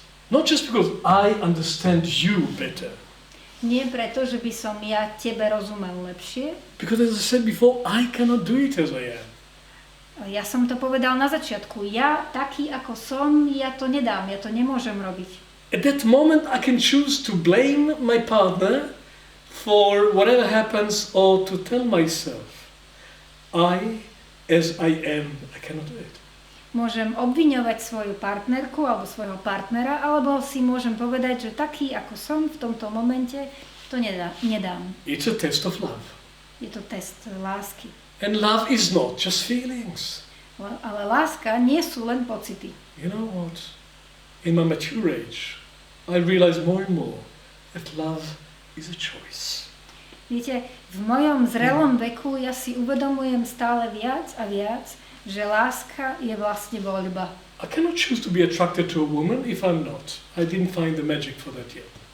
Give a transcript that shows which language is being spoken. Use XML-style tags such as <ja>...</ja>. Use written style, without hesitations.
<en>Not just because I understand you better.</en> <sk>Nie preto, že by som ja tebe rozumel lepšie.</sk> <en>Because as I said before, I cannot do it as I am.</en> <sk>Ja som to povedal na začiatku. Ja, taký ako som, ja to nedám, ja to nemôžem robiť.</sk> <en>At that moment I can choose to blame my partner for whatever happens or to tell myself, as I am, I cannot do it.</en> <sk>Môžem obviňovať svoju partnerku alebo svojho partnera, alebo si môžem povedať, že taký ako som v tomto momente, to nedám.</sk> <en>It's a test of love.</en> <sk>Je to test lásky.</sk> <en>And love is not just feelings.</en> <sk>Ale láska nie sú len pocity.</sk> <en>You know what? In my mature age, I realize more and more that love is a choice.</en> <sk>Viete, v mojom zrelom veku ja si uvedomujem stále viac a viac, že láska je vlastne voľba.</sk> <en>I cannot choose to be attracted to a woman if I'm not. I didn't find the magic for that yet.</en>